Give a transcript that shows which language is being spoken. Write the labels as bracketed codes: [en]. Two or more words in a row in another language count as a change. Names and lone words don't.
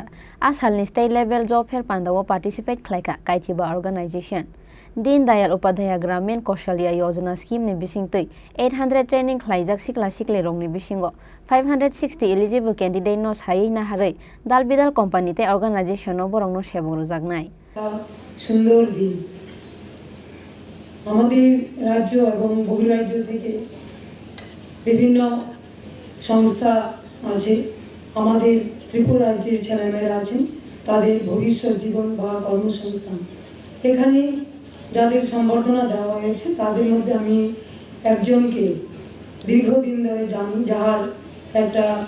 [trp] Asalni [en] State Level Job Fair [trp] Pandao participate khlaika Kaichiba organization. Din Dayal Upadhyaya Gramin Kaushalya Yojana scheme ni bisingtei 800 training khlaijak sikla sikle rong ni bisingo 560 [en] eligible candidate [trp] no sai na harai dalbidal company te organization no borong no sebong rojaknai [bn] সুন্দর দিন আমাদের রাজ্য এবং বহিরাজ্য থেকে বিভিন্ন সংস্থা আছে আমাদের ত্রিপুরা রাজ্যের ছেলেমেয়েরা আছেন তাদের ভবিষ্যৎ জীবন বা কর্মসংস্থান এখানে যাদের সম্বর্ধনা দেওয়া হয়েছে তাদের মধ্যে আমি একজনকে দীর্ঘদিন ধরে জানি যার একটা